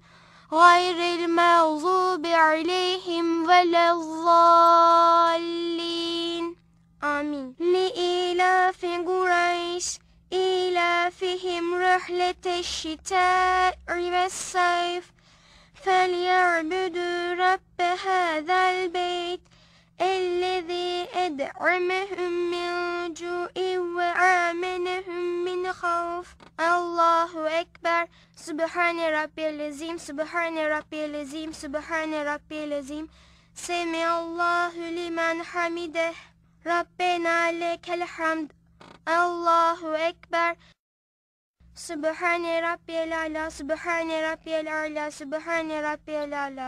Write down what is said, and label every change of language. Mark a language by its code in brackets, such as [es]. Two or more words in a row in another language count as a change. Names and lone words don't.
[ar] غير المغضوب عليهم ولا الضالين. آمين لإيلاف قريش. إيلافهم رحلة الشتاء والصيف. فَلْيَعْبُدُوا رَبَّ هَذَا الْبَيْتِ الَّذِي أَطْعَمَهُم مِّن جُوعٍ وَآمَنَهُم مِّنْ خَوْفٍ. الله أكبر. سبحان ربي العظيم سبحان ربي العظيم سبحان ربي العظيم. سمع الله لمن حمده. ربنا لك الحمد الله أكبر. سبحان ربي الأعلى سبحان ربي الأعلى سبحان ربي الأعلى.